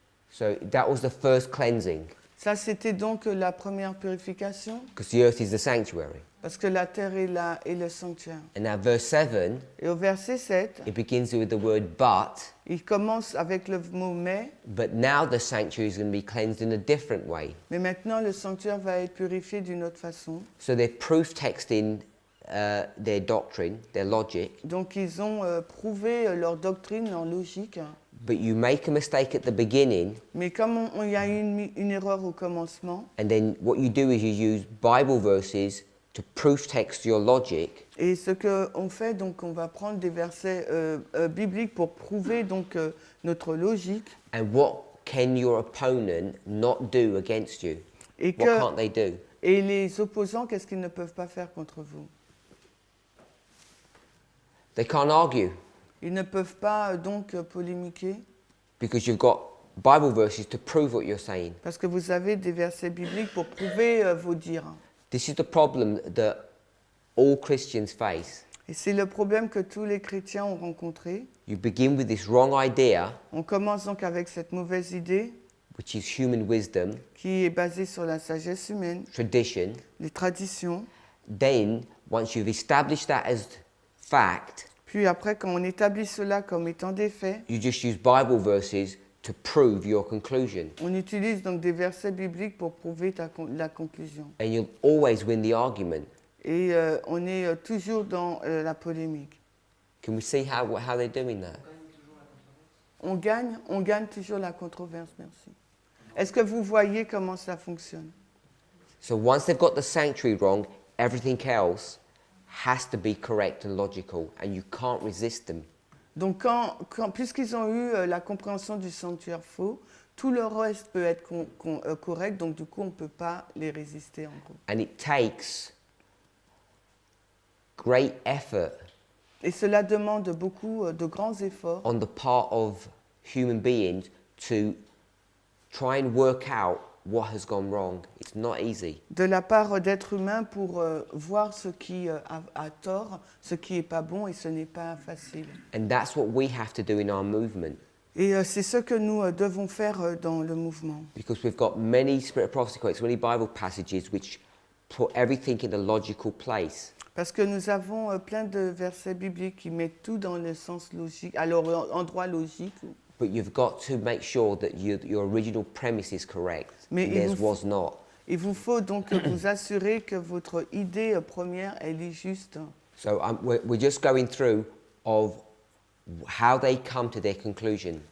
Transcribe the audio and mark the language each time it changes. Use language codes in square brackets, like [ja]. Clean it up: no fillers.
[en] So that was the first cleansing, [fr] Ça c'était donc la première purification. [en] because the earth is the sanctuary. [fr] Parce que la terre est le sanctuaire. [en] And now verse 7, [fr] Et au verset 7, [en] it begins with the word but. [fr] il commence avec le mot mais. [en] But now the sanctuary is going to be cleansed in a different way. [fr] Mais maintenant le sanctuaire va être purifié d'une autre façon. [en] So they're proof texting their doctrine, their logic. [fr] Donc ils ont prouvé leur doctrine, leur logique. [en] But you make a mistake at the beginning, [fr] Mais comme il y a eu une erreur au commencement, [en] and then what you do is you use Bible verses to proof text your logic. [fr] et ce qu'on fait, donc on va prendre des versets bibliques pour prouver donc notre logique. [en] And what can your opponent not do against you? [fr] Et, [en] What can't they do? [fr] et les opposants, qu'est-ce qu'ils ne peuvent pas faire contre vous? [en] They can't argue [fr] Ils ne peuvent pas donc polémiquer [en] because you've got Bible verses to prove what you're saying. [fr] parce que vous avez des versets bibliques pour prouver vos dires. [en] This is the problem that all Christians face. [fr] Et c'est le problème que tous les chrétiens ont rencontré. [en] You begin with this wrong idea, [fr] On commence donc avec cette mauvaise idée [en] which is human wisdom, [fr] qui est basée sur la sagesse humaine, [en] tradition. [fr] les traditions. [en] Then, once you've established that as fact, [fr] Puis après, quand on établit cela comme étant des faits, [en] you just use Bible verses to prove your conclusion. [fr] on utilise donc des versets bibliques pour prouver la conclusion. [en] And you'll always win the argument. [fr] Et on est toujours dans la polémique. [en] Can we see how they're doing that? [fr] On gagne toujours la controverse. On gagne toujours la controverse, merci. Est-ce que vous voyez comment ça fonctionne? [en] So once they've got the sanctuary wrong, everything else has to be correct and logical, and you can't resist them. [fr] Donc, puisqu'ils ont eu la compréhension du sanctuaire faux, tout le reste peut être correct, donc du coup, on ne peut pas les résister en gros. [en] And it takes great effort [fr] Et cela demande beaucoup de grands efforts [en] on the part of human beings to try and work out what has gone wrong. It's not easy. [fr] de la part d'êtres humains pour voir ce qui a tort, ce qui n'est pas bon, et ce n'est pas facile. [en] And that's what we have to do in our movement, [fr] Et c'est ce que nous devons faire dans le mouvement. [en] because we've got many Spirit of Prophecy quotes, many Bible passages which put everything in a logical place. [fr] Parce que nous avons plein de versets bibliques qui mettent tout dans le sens logique, alors endroit logique. [en] But you've got to make sure that your original premise is correct. [fr] Mais [en] Theirs was not. [fr] Il vous faut donc vous assurer que votre idée première, elle est juste. [en] So we're just going through of how they come to their conclusion.